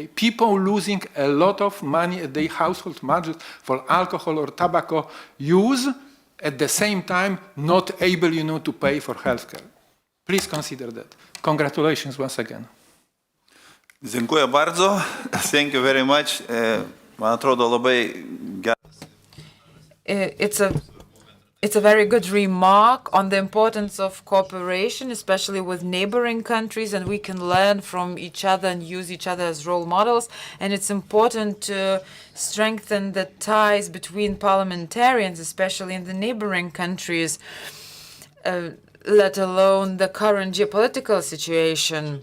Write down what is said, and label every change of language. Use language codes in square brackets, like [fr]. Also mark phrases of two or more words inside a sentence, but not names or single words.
[en] People losing a lot of money at their household budget for alcohol or tobacco use, at the same time not able, to pay for healthcare. Please consider that. Congratulations once again. [pl] Dziękuję bardzo. [en] Thank you very much. [lt] Man atrodo labai geras. [en] It's a very good remark on the importance of cooperation, especially with neighboring countries, and we can learn from each other and use each other as role models. And it's important to strengthen the ties between parliamentarians, especially in the neighboring countries, let alone the current geopolitical situation.